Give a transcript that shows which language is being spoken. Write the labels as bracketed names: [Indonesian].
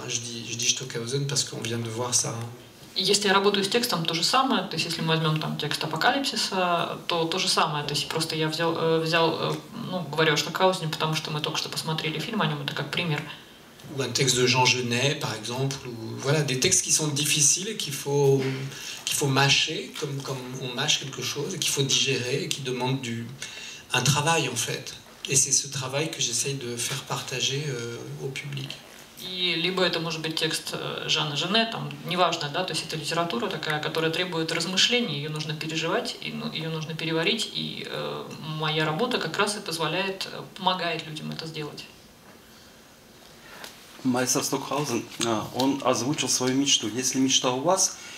[French] Je dis Stockhausen parce qu'on vient de voir ça. [Russian] Если я работаю с текстом, то же самое. То есть если мы возьмем там текст Апокалипсиса, то же самое. То есть просто я взял, говорю о Штокхаузене, потому что мы только что посмотрели фильм о нем, это как пример. [French] Ou un texte de Jean Genet, par exemple, ou voilà, des textes qui sont difficiles et qu'il faut mâcher, comme on mâche quelque chose, et qu'il faut digérer, et qui demandent un travail en fait. Et c'est ce travail que j'essaye de faire partager au public. [Russian] И либо это может быть текст Жана Жене, там, неважно, да, то есть это литература такая, которая требует размышлений, ее нужно переживать, ее нужно переварить, и моя работа как раз и помогает людям это сделать. Майстер Стокхаузен, он озвучил свою мечту. Есть ли мечта у вас?